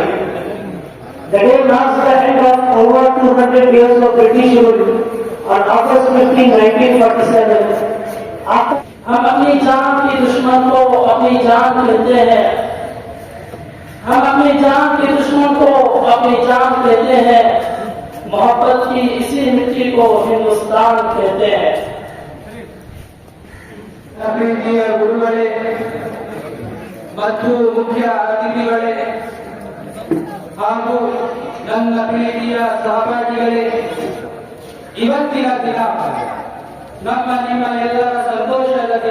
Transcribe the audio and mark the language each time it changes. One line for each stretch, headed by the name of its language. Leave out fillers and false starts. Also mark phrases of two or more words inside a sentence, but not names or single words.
English: The day marks the end of over 200 years of British rule on August 15, 1947.
Hindi: हम अपनी जान के दुश्मन को अपनी जान कहते हैं, हम अपनी जान के दुश्मन को अपनी जान कहते हैं, मोहब्बत की इसी मिट्टी को हिंदुस्तान कहते हैं।
Kannada: ಪ್ರೀತಿಯ ಗುರುಗಳೇ ಮತ್ತು ಮುಖ್ಯ ಅತಿಥಿಗಳೇ ಹಾಗೂ ನನ್ನ ಪ್ರೀತಿಯ ಸಹಪಾಠಿಗಳೇ, ಇವತ್ತಿನ ದಿನ ನಮ್ಮ ನಿಮ್ಮ ಎಲ್ಲರ ಸಂತೋಷದ ದಿನ.